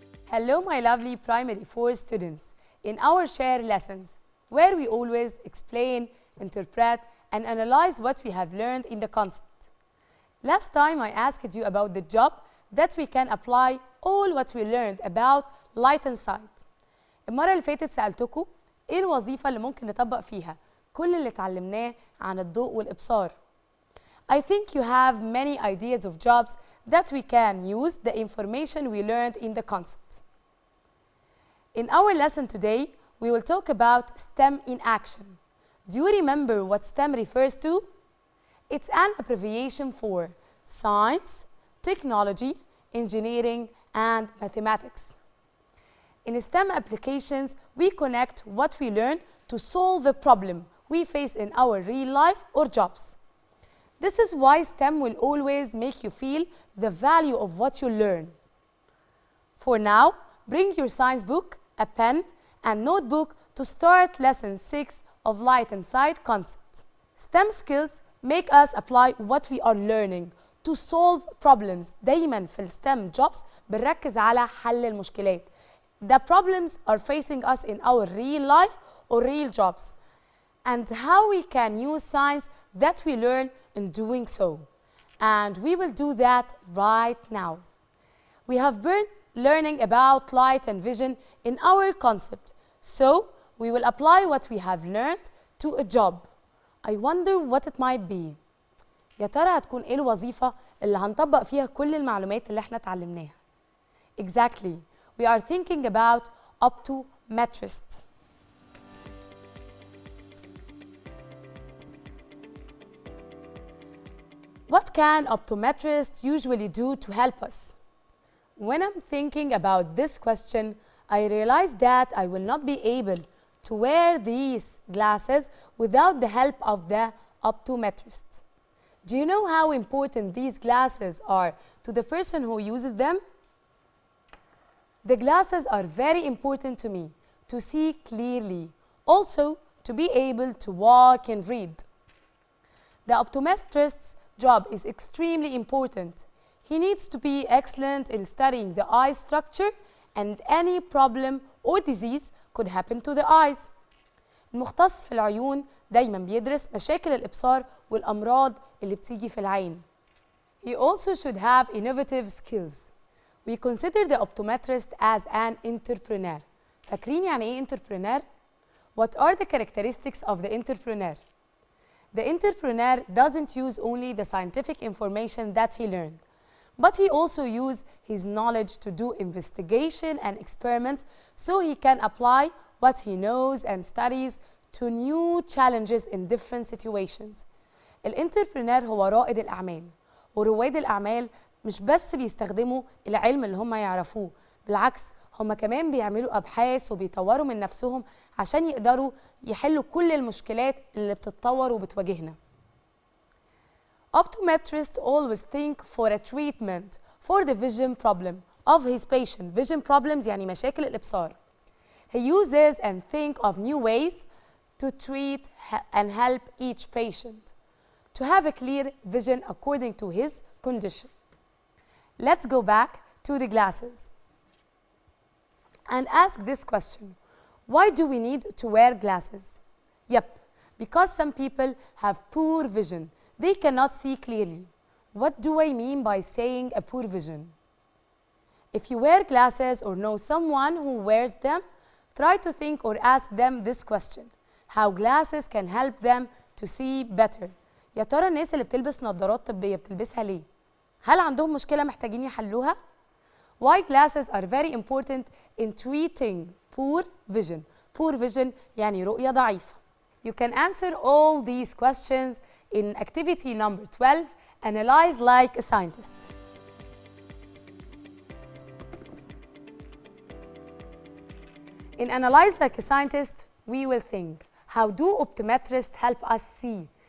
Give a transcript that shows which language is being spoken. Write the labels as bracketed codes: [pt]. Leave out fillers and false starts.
[en] Hello, my lovely primary 4 students. In our shared lessons, where we always explain, interpret, and analyze what we have learned in the concept. Last time I asked you about the job that we can apply all what we learned about light and sight. [ar] المرة اللي فاتت سألتكم إيه الوظيفة اللي ممكن نطبق فيها كل اللي اتعلمناه عن الضوء والإبصار. [en] I think you have many ideas of jobs that we can use the information we learned in the concept. In our lesson today, we will talk about STEM in action. Do you remember what STEM refers to? It's an abbreviation for science, technology, engineering, and mathematics. In STEM applications, we connect what we learn to solve a problem we face in our real life or jobs. This is why STEM will always make you feel the value of what you learn. For now, bring your science book, a pen, and notebook to start lesson 6 of light and sight concept. STEM skills make us apply what we are learning to solve problems. [ar] دايما في [en] STEM jobs [ar] بنركز على حل المشكلات. [en] The problems are facing us in our real life or real jobs, and how we can use science that we learn in doing so. And we will do that right now. We have been learning about light and vision in our concept, so we will apply what we have learned to a job. I wonder what it might be. [ar] يا ترى هتكون ايه الوظيفة اللي هنطبق فيها كل المعلومات اللي احنا اتعلمناها؟ Exactly. [en] We are thinking about optometrists. What can optometrists usually do to help us? When I'm thinking about this question, I realize that I will not be able to wear these glasses without the help of the optometrist. Do you know how important these glasses are to the person who uses them? The glasses are very important to me to see clearly, also to be able to walk and read. The optometrist's job is extremely important. He needs to be excellent in studying the eye structure, and any problem or disease could happen to the eyes. [ar] المختص في العيون دايما بيدرس مشاكل الإبصار والأمراض اللي بتيجي في العين. [en] He also should have innovative skills. We consider the optometrist as an entrepreneur. [ar] فاكرين يعني إيه [en] entrepreneur؟ What are the characteristics of the entrepreneur? The entrepreneur doesn't use only the scientific information that he learned, but he also uses his knowledge to do investigation and experiments so he can apply what he knows and studies to new challenges in different situations. [ar] الانتربرنور هو رائد الأعمال، ورواد الأعمال مش بس بيستخدموا العلم اللي هم يعرفوه، بالعكس هم كمان بيعملوا أبحاث وبيطوروا من نفسهم عشان يقدروا يحلوا كل المشكلات اللي بتتطور وبتواجهنا. [en] Optometrists always think for a treatment for the vision problem of his patient. Vision problems [ar] يعني مشاكل الإبصار. [en] He uses and think of new ways to treat and help each patient to have a clear vision according to his condition. Let's go back to the glasses and ask this question. Why do we need to wear glasses? Yep, because some people have poor vision. They cannot see clearly. What do I mean by saying a poor vision? If you wear glasses or know someone who wears them, try to think or ask them this question. How glasses can help them to see better. [ar] يا ترى الناس اللي بتلبس نظارات طبية بتلبسها ليه؟ هل عندهم مشكلة محتاجين يحلوها؟ [en] Why glasses are very important in treating poor vision. Poor vision [ar] يعني رؤية ضعيفة. [en] You can answer all these questions in activity number 12, analyze like a scientist. In analyze like a scientist, we will think, how do optometrists help us see?